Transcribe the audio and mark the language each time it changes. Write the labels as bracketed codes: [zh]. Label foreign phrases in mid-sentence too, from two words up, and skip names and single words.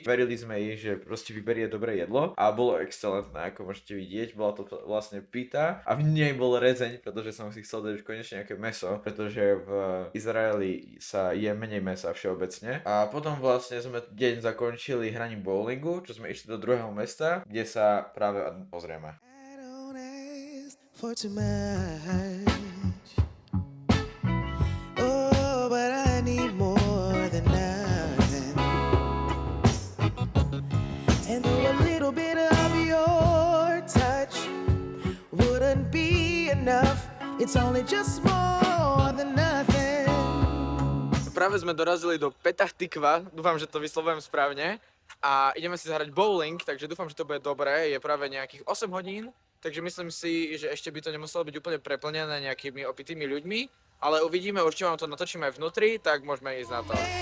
[sk] Verili sme jej, že proste vyberie dobré jedlo a bolo excelentné, ako môžete vidieť, bola to vlastne pita a v nej bol rezeň, pretože som si chcel dať už konečne nejaké mäso, pretože v Izraeli sa je menej mäsa všeobecne. A potom vlastne sme deň zakončili hraním bowlingu, čo sme išli do druhého mesta, kde sa práve pozrieme. [en] For too much. Oh, but I need more than nothing. And though a little bit of your touch wouldn't be enough, it's only just more than nothing. [sk] Práve sme dorazili do Petah Tikva, dúfam, že to vyslovujem správne. A ideme si zahrať bowling, takže dúfam, že to bude dobré. Je práve nejakých 8 hodín. Takže myslím si, že ešte by to nemuselo byť úplne preplnené nejakými opitými ľuďmi, ale uvidíme, určite vám to natočíme aj vnútri, tak môžeme ísť na to.